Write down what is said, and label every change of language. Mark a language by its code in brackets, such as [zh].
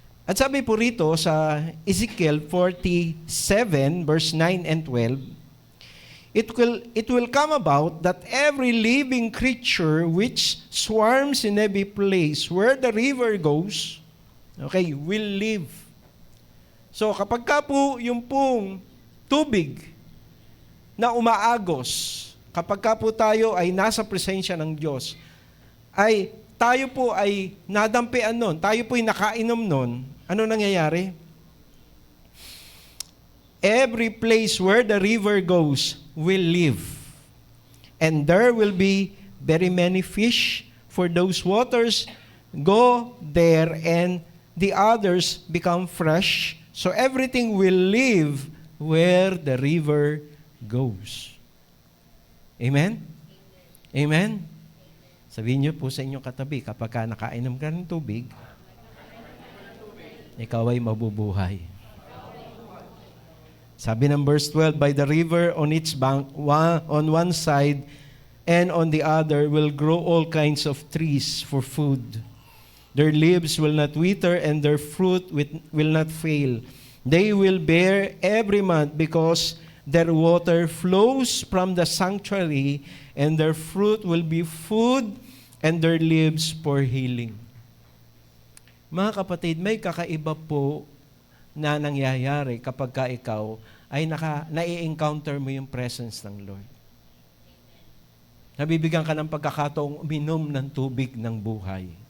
[tl] At sabi po rito sa [en] Ezekiel 47 verse 9 and 12, it will come about that every living creature which swarms in every place where the river goes, okay, will live. [tl] So kapag ka po yung pong tubig na umaagos, kapag ka po tayo ay nasa presensya ng Diyos, ay tayo po ay nadampian nun, tayo po ay nakainom nun, ano nangyayari? [en] Every place where the river goes will live. And there will be very many fish, for those waters go there and the others become fresh. So everything will live where the river goes. Amen? Amen? [tl] Sabihin niyo po sa inyong katabi, kapag ka nakainom ka ng tubig, ikaw ay mabubuhay. Sabi ng [en] verse 12, by the river on its bank, on one side and on the other will grow all kinds of trees for food. Their leaves will not wither and their fruit will not fail. They will bear every month because their water flows from the sanctuary, and their fruit will be food and their leaves for healing. [tl] Mga kapatid, may kakaiba po na nangyayari kapag ka ikaw ay nai-encounter mo yung presence ng Lord. Nabibigyan ka ng pagkakataong uminom ng tubig ng buhay.